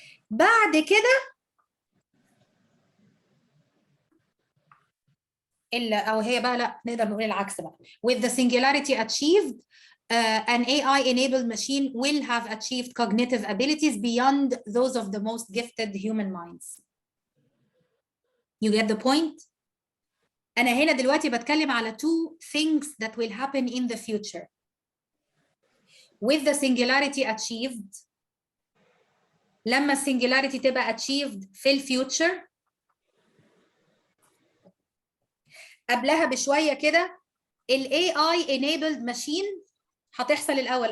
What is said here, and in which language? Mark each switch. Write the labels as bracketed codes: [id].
[ar] بعد كده أو هي بقى لا نقدر نقول العكس بقى. [en] With the singularity achieved, an AI enabled machine will have achieved cognitive abilities beyond those of the most gifted human minds. You get the point? [ar] أنا هنا دلوقتي بتكلم على [en] two things that will happen in the future. With the singularity achieved، [ar] لما السنجولاريتي تبقى achieved في الفيوتشر، قبلها بشوية كده ال [en] AI enabled machine [ar] هتحصل الأول.